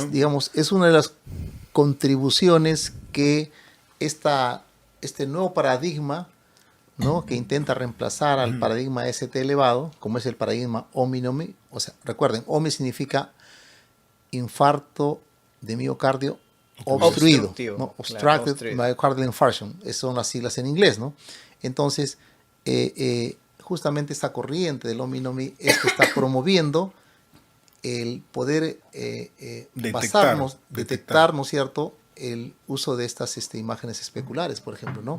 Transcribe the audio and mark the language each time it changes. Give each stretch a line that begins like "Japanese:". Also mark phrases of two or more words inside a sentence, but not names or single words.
Spanish: digamos, es una de las contribuciones que este nuevo paradigma, ¿no? Que intenta reemplazar al paradigma ST elevado, como es el paradigma OMI-NOMI. O sea, recuerden, OMI significa infarto de miocardio obstruido, Obstructivo, ¿no? claro, Obstructed obstruido.
English: myocardial infarction,
Spanish: esas son las siglas en inglés, ¿no? Entonces, justamente esta corriente del Ominomi es que está promoviendo el poder detectar, ¿no es cierto?, el uso de estas imágenes especulares, por ejemplo, ¿no?